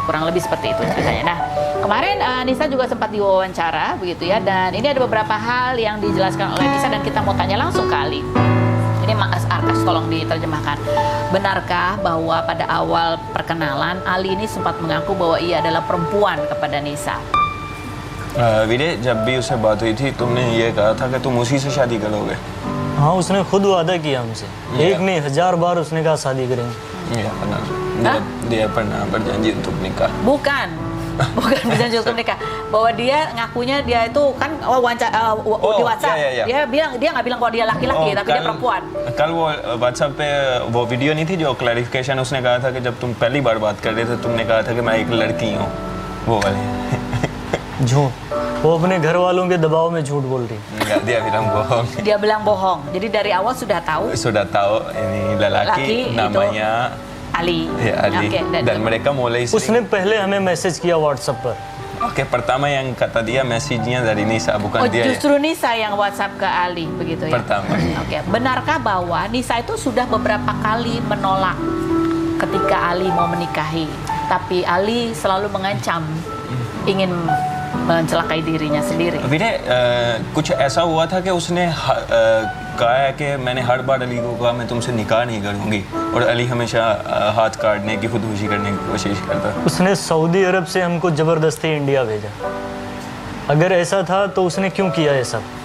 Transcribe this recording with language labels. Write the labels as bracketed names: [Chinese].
[Indonesian] Kurang lebih seperti itu ceritanya. Nah, kemarin Nisa juga sempat diwawancara begitu ya, dan ini ada beberapa hal yang dijelaskan oleh Nisa dan kita mau tanya langsung ke Ali. Ini Mas Arkas, tolong diterjemahkan. Benarkah bahwa pada awal perkenalan Ali ini sempat mengaku bahwa ia adalah perempuan kepada Nisa? [Hindi] वीरे, जब भी उससे बात हुई थी तुमने ये कहा था कि तुम उसी से शादी करोगे। हाँ, उसने खुद वादा किया हमसे। एक नहीं 1000 बार उसने कहा शादी करेंगे। [Indonesian] Iya benar. Dia pernah berjanji untuk nikah. Bukan berjanji untuk nikah. Bahwa dia ngakunya dia itu kan wawancara di WhatsApp. iya. Dia nggak bilang bahwa dia laki-laki, tapi dia perempuan. [Hindi] कल वो व्हाट्सएप पे वो video नहीं थी जो clarification उसने कहा था कि जब तुम पहली बार बात कर रहे थे तुमने कहा था कि मैं एक लड़की हूँ, वो वाली। झूठ। वो अपने घर वालों के दबाव में झूठ बोल रही। [Indonesian] Enggak, dia bilang bohong. Dia bilang bohong. Jadi dari awal sudah tahu Sudah tahu ini lelaki Laki namanya Ali. ya, Ali. Oke, Dan mereka mulai [Hindi] उसने पहले हमें मैसेज किया व्हाट्सएप पर। [Indonesian] Oke, pertama yang kata dia message-nya dari Nisa, bukan dia ya. Justru Nisa yang WhatsApp ke Ali begitu ya. Pertama. Oke, benarkah bahwa Nisa itu sudah beberapa kali menolak ketika Ali mau menikahi, tapi Ali selalu mengancam ingin mencelakai dirinya sendiri? [Hindi] वीरे, कुछ ऐसा हुआ था कि उसने कहा है कि मैंने हर बार अली को कहा मैं तुमसे निकाह नहीं करूंगी, और अली हमेशा हाथ काटने की, खुदकुशी करने की कोशिश करता। उसने सऊदी अरब से हमको जबरदस्ती इंडिया भेजा। अगर ऐसा था तो उसने क्यों किया ये सब?